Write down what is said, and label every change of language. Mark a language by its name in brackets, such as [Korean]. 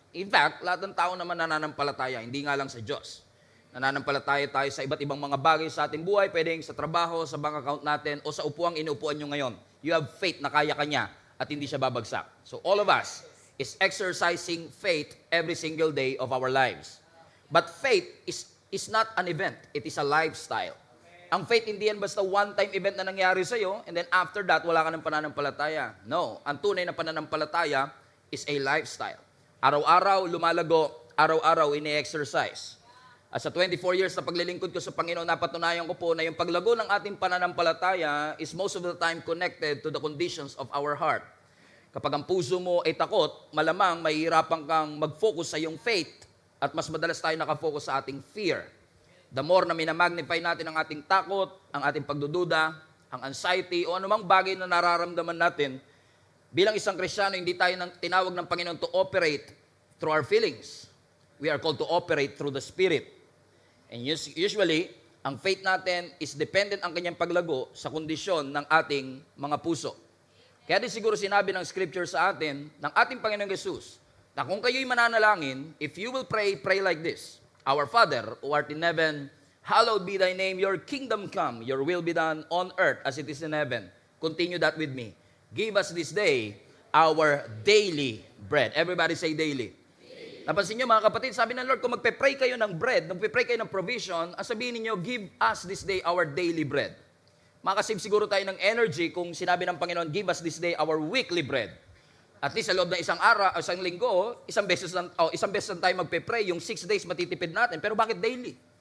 [Filipino] In fact, lahat ng tao naman nananampalataya, hindi nga lang sa Diyos. Nananampalataya tayo sa iba't ibang mga bagay sa ating buhay, pwedeng sa trabaho, sa bank account natin, o sa upuang inuupuan nyo ngayon. [English] You have faith [Filipino] na kaya ka niya at hindi siya babagsak. [English] So all of us is exercising faith every single day of our lives. But faith is not an event. It is a lifestyle. [Filipino] Ang faith hindi yan basta one-time event na nangyari sa'yo, and then after that, wala ka ng pananampalataya. No. Ang tunay na pananampalataya is a lifestyle. Araw-araw, lumalago, araw-araw, ini-exercise. At sa 24 years na paglilingkod ko sa Panginoon, napatunayan ko po na yung paglago ng ating pananampalataya [English] is most of the time connected to the conditions of our heart. [Filipino] Kapag ang puso mo ay takot, malamang mahihirapan kang mag-focus sa iyong faith at mas madalas tayo nakafocus sa ating fear. The more na minamagnify natin ang ating takot, ang ating pagdududa, ang anxiety, o anumang bagay na nararamdaman natin, bilang isang Kristiyano, hindi tayo tinawag ng Panginoon [English] to operate through our feelings. We are called to operate through the Spirit. [Filipino] And usually, ang faith natin is dependent ang kanyang paglago sa kondisyon ng ating mga puso. Kaya din siguro sinabi ng Scripture sa atin, ng ating Panginoong Jesus, na kung kayo'y mananalangin, [English] if you will pray, pray like this: "Our Father, who art in heaven, hallowed be thy name, your kingdom come, your will be done on earth as it is in heaven." Continue that with me. "Give us this day our daily bread." Everybody say daily. [Filipino] Napansin nyo mga kapatid, sabi ng Lord, kung magpe-pray kayo ng bread, magpe-pray kayo ng provision, ang sabihin niyo, [English] "Give us this day our daily bread." [Filipino] Makasave siguro tayo ng energy kung sinabi ng Panginoon, [English] "Give us this day our weekly bread." [Filipino] At least sa loob ng isang araw, isang linggo, isang beses lang tayo magpe-pray, yung 6 days matitipid natin. Pero bakit daily?